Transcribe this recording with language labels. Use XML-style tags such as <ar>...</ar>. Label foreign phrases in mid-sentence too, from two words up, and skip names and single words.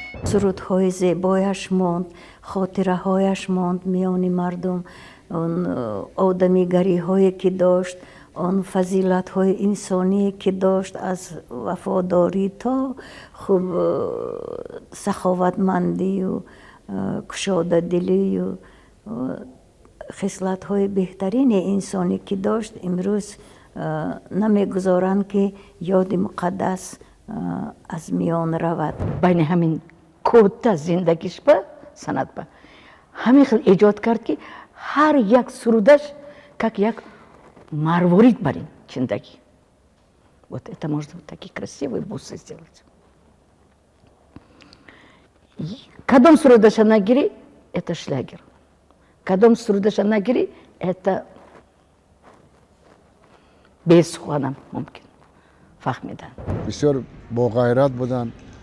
<tg>Сурудҳои зебояш монд, хотираҳояш монд миёни мардум, он, э, одамигариҳое, ки дошт, он фазилатҳои инсоние, ки дошт, аз вафодорӣ то хуб, э, саховатмандию, э, кушодадилию, э, хислатҳои беҳтарини инсонӣ, ки дошт, имрӯз, э, намегузоранд, ки ёди муқаддас, э, аз миён равад. Байни ҳамин кӯта зиндагиш ба санъат ба ҳамин хел эҷод кард, ки ҳар як сурудаш как як марворид бар ин зиндагӣ.</tg> <ru>Вот это можно вот такие красивые бусы сделать.</ru> <tg>Кадом сурудаша нагирӣ,</tg> <ru>это шлягер.</ru> <tg>Кадом сурудаша нагирӣ, это бесуханам мумкин фаҳмидан. Бисёр боғайрат буданд.</tg>